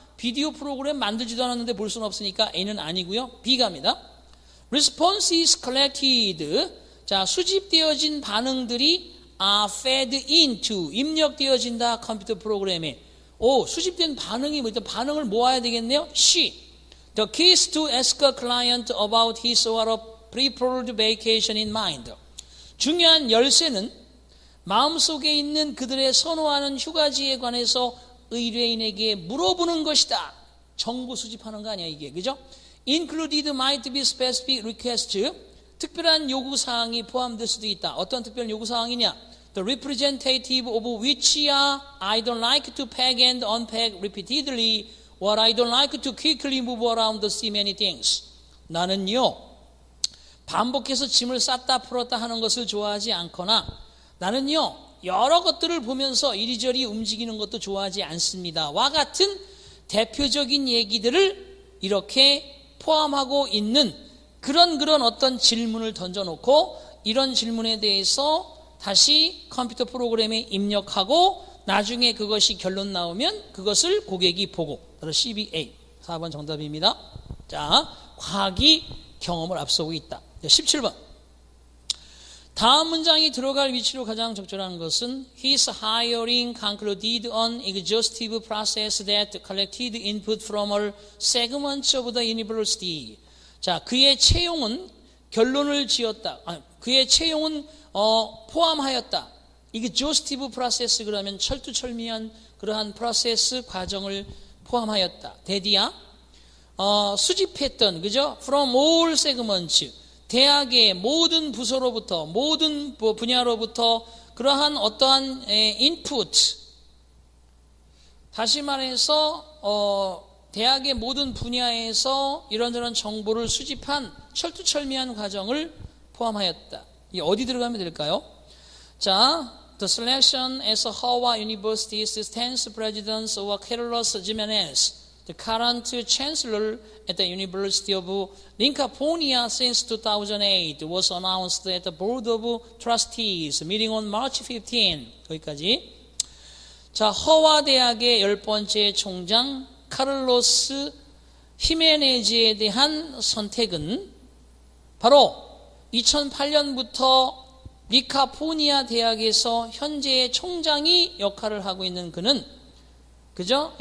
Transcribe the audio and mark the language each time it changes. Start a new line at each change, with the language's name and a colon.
Korean: 비디오 프로그램 만들지도 않았는데 볼 수는 없으니까 A는 아니고요. B 갑니다.
English: Response is collected.
Korean: 자, 수집되어진 반응들이
English: are fed into,
Korean: 입력되어진다 컴퓨터 프로그램에. 수집된 반응이 뭐, 반응을 모아야 되겠네요. C.
English: The key is to ask a client about his or her preferred vacation in mind.
Korean: 중요한 열쇠는 마음속에 있는 그들의 선호하는 휴가지에 관해서 의뢰인에게 물어보는 것이다. 정보 수집하는 거 아니야 이게, 그죠?
English: Included might be specific requests.
Korean: 특별한 요구사항이 포함될 수도 있다. 어떤 특별한 요구사항이냐?
English: The representative of which are I don't like to pack and unpack repeatedly or I don't like to quickly move around to see many things.
Korean: 나는요, 반복해서 짐을 쌌다 풀었다 하는 것을 좋아하지 않거나 나는요, 여러 것들을 보면서 이리저리 움직이는 것도 좋아하지 않습니다. 와 같은 대표적인 얘기들을 이렇게 포함하고 있는 그런 어떤 질문을 던져놓고 이런 질문에 대해서 다시 컴퓨터 프로그램에 입력하고 나중에 그것이 결론 나오면 그것을 고객이 보고, 따로 CBA 4번 정답입니다. 자, 과학이 경험을 앞서고 있다. 17번. 다음 문장이 들어갈 위치로 가장 적절한 것은
English: His hiring concluded an exhaustive process that collected input from all segments of the university.
Korean: 자, 그의 채용은 결론을 지었다. 그의 채용은 포함하였다. 이게 exhaustive process 그러면 철두철미한 그러한 프로세스 과정을 포함하였다. 대디야 수집했던, 그죠?
English: From all segments.
Korean: 대학의 모든 부서로부터, 모든 분야로부터 그러한 어떠한 인풋, 다시 말해서 대학의 모든 분야에서 이런저런 정보를 수집한 철두철미한 과정을 포함하였다. 이게 어디 들어가면 될까요?
English: 자, the selection as Howard University's 10th president was Carlos Jimenez, the current chancellor at the University of Lincoln since 2008, was announced at the Board of Trustees meeting on March 15.
Korean: 거기까지. 자, 허와 대학의 10번째 총장 카를로스 히메네즈에 대한 선택은 바로 2008년부터 리카포니아 대학에서 현재의 총장이 역할을 하고 있는 그는, 그죠?